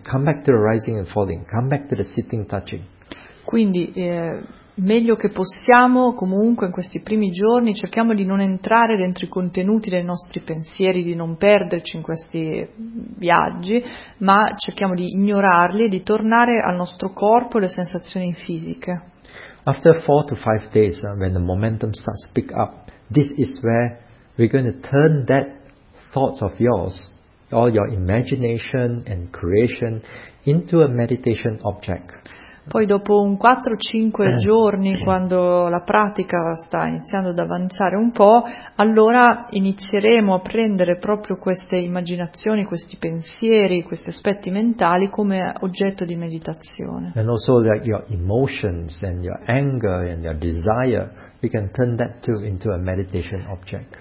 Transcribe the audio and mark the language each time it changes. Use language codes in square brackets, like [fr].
[en] Come back to the rising and falling. Come back to the sitting, touching. [it] Quindi, meglio che possiamo, comunque, in questi primi giorni, cerchiamo di non entrare dentro i contenuti dei nostri pensieri, di non perderci in questi viaggi, ma cerchiamo di ignorarli e di tornare al nostro corpo e alle sensazioni fisiche. [en] After 4 to 5 days, when the momentum starts to pick up, this is where we're going to turn that thoughts of yours, all your imagination and creation, into a meditation object. [it] Poi dopo un 4-5 giorni, quando la pratica sta iniziando ad avanzare un po', allora inizieremo a prendere proprio queste immaginazioni, questi pensieri, questi aspetti mentali come oggetto di meditazione. [en] And also like your emotions and your anger and your desire, we can turn that too into a meditation object.